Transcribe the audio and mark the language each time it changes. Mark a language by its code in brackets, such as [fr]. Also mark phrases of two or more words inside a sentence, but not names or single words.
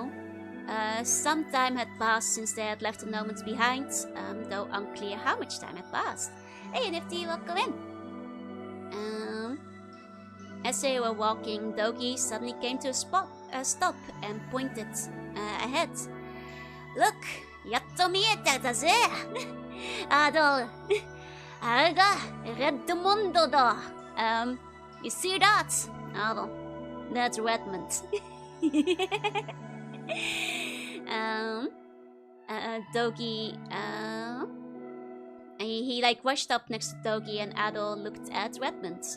[en] So, Some time had passed since they had left the nomads behind, though unclear how much time had passed. Hey, Nifty, welcome in. As they were walking, Dogi suddenly came to a stop and pointed ahead. Look, [ja] やっと 見えて だ ぜ! Adol, arga, Redmont da. [en] You see that? Adol, that's Redmont. Dogi, he like rushed up next to Dogi, and Adol looked at Redmont.